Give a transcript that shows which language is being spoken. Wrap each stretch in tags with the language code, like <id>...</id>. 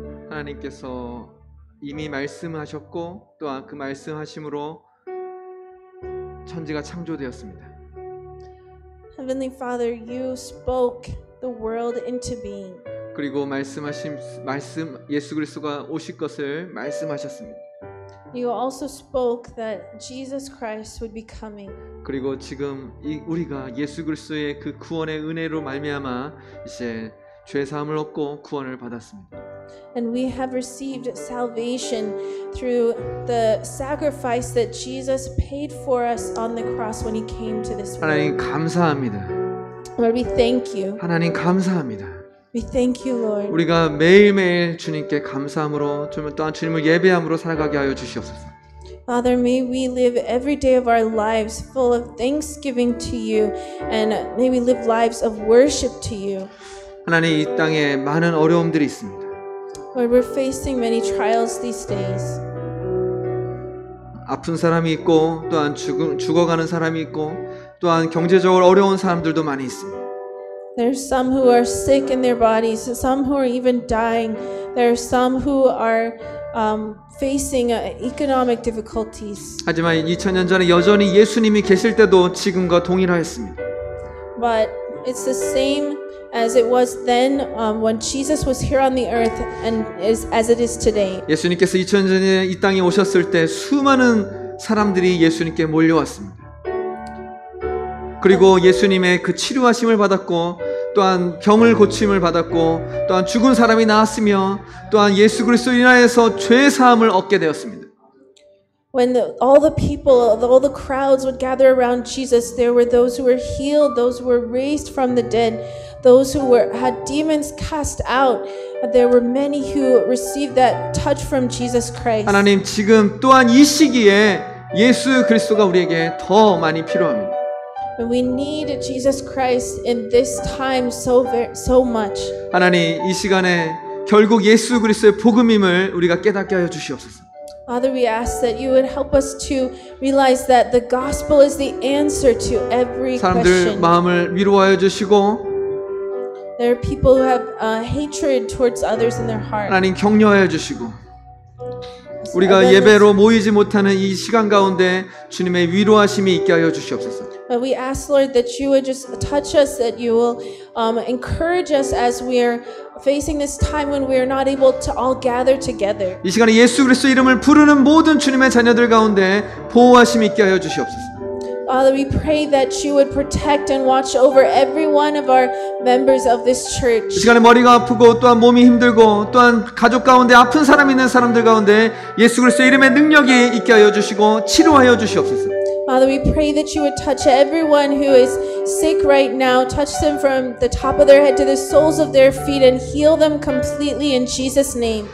<ko>하나님께서 이미 말씀하셨고 또한 그 말씀하심으로 천지가 창조되었습니다.</ko> <en>Heavenly Father, you spoke the world into being.</en> <ko>그리고 말씀 예수 그리스도가 오실 것을 말씀하셨습니다.</ko> <en>You also spoke that Jesus Christ would be coming.</en> <ko>그리고 지금 우리가 예수 그리스도의 그 구원의 은혜로 말미암아 이제 죄 사함을 얻고 구원을 받았습니다.</ko> <en>And we have received salvation through the sacrifice that Jesus paid for us on the cross when he came to this</en> <ko>하나님</ko> <en>world.</en> <ko>감사합니다.</ko> <en>Lord, we thank you.</en> <ko>하나님 감사합니다.</ko> <en>We thank you, Lord.</en> <ko>우리가 매일매일 주님께 감사함으로 또한 주님을 예배함으로 살아가게 하여 주시옵소서.</ko> <en>Father, may we live every day of our lives full of thanksgiving to you, and may we live lives of worship to you.</en> <ko>하나님 이 땅에 많은 어려움들이 있습니다.</ko> <en>Lord, we're facing many trials these days.</en> <ko>아픈 사람이 있고 또한 죽어가는 사람이 있고 또한 경제적으로 어려운 사람들도 많이 있습니다.</ko> <en>There's some who are sick in their bodies, some who are even dying. There are some who are facing economic difficulties.</en> <ko>하지만 2000년 전에 여전히 예수님이 계실 때도 지금과 동일하였습니다.</ko> <en>But it's the same as it was then when Jesus was here on the earth and as it is today.</en> <ko>예수님께서 2000년 전에 이 땅에 오셨을 때 수많은 사람들이 예수님께 몰려왔습니다. 그리고 예수님의 그 치료하심을 받았고 또한 병을 고침을 받았고 또한 죽은 사람이 나았으며 또한 예수 그리스도로 인하여서 죄 사함을 얻게 되었습니다.</ko> <en>When all the people, all the crowds would gather around Jesus, there were those who were healed, those who were raised from the dead, those who had demons cast out. There were many who received that touch from Jesus Christ.</en> <ko>하나님 지금 또한 이 시기에 예수 그리스도가 우리에게 더 많이 필요합니다.</ko> <en>And we need Jesus Christ in this time so much.</en> <ko>하나님 이 시간에 결국 예수 그리스도의 복음임을 우리가 깨닫게 하여 주시옵소서.</ko> <en>Father, we ask that you would help us to realize that the gospel is the answer to every</en> <ko>사람들</ko> <en>question.</en> <ko>마음을 위로하여 주시고</ko> <en>There are people who have hatred towards others in their heart.</en> <ko>하나님 격려하여 주시고 우리가 예배로 모이지 못하는 이 시간 가운데 주님의 위로하심이 있게 하여 주시옵소서.</ko> <en>But we ask, Lord, that you would just touch us, that you will encourage us as we are facing this time when we are not able to all gather together.</en> <ko>이 시간에 예수 그리스도 이름을 부르는 모든 주님의 자녀들 가운데 보호하심이 있게 하여 주시옵소서.</ko> <en>Father, we pray that you would protect and watch over every one of our members of this</en> <ko>이</ko> <en>church.</en> <ko>시간에 머리가 아프고 또한 몸이 힘들고 또한 가족 가운데 아픈 사람 있는 사람들 가운데 예수 그리스도 이름의 능력이 있게 하여 주시고 치료하여 주시옵소서.</ko> <en>Father, we pray that you would touch everyone who is sick right now. Touch them from the top of their head to the soles of their feet and heal them completely in Jesus' name.</en>